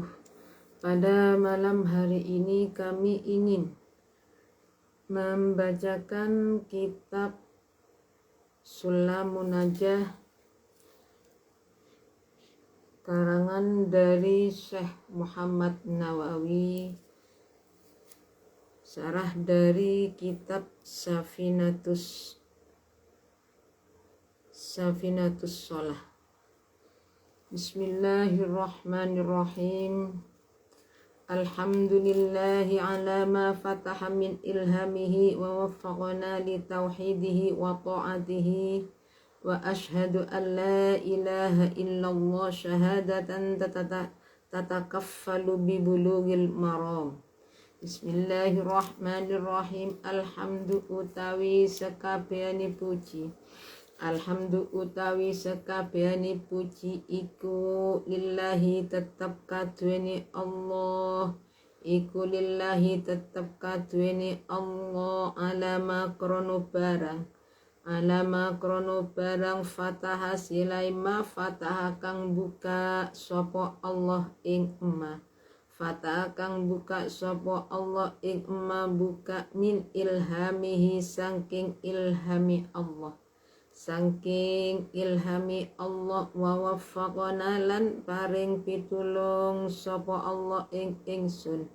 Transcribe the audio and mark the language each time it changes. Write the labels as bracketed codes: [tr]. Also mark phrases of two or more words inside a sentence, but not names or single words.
[id] Pada malam hari ini kami ingin membacakan kitab Sulamun Najah karangan dari Syekh Muhammad Nawawi, syarah dari kitab Safinatus Shalah. [ar] بسم الله الرحمن الرحيم. الحمد لله على ما فتح من إلهامه ووفقنا لتوحيده وطاعته وأشهد أن لا إله إلا الله شهادة تتكفل ببلوغ المرام. بسم الله الرحمن الرحيم. الحمد [jv] utawi sekabehane puji. Alhamdu utawi sekabehane puji iku lillahi tetep kaduweni Allah. Iku lillahi tetep kaduweni Allah alama krono barang fataha silai [ar] ما فتح [jv] kang buka sapa Allah ing emma. Fataha kang buka sapa Allah ing emma buka [ar] من إلهامه [jv] saking ilhami Allah. Saking ilhami Allah [ar] ووفقنا [jv] lan paring pitulung sapa Allah ing ingsun.